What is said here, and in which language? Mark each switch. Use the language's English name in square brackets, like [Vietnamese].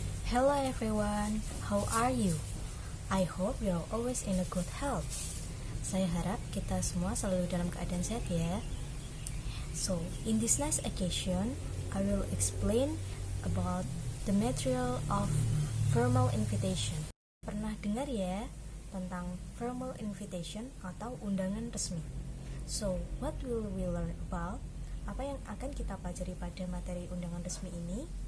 [English] Hello everyone, how are you? I hope you're always in a good health. [Indonesian] Saya harap kita semua selalu dalam keadaan sehat ya. [English] So, in this next occasion, I will explain about the material of formal invitation. [Indonesian] Pernah dengar ya tentang formal invitation atau undangan resmi? [English] So, what will we learn about? [Indonesian] Apa yang akan kita pelajari pada materi undangan resmi ini?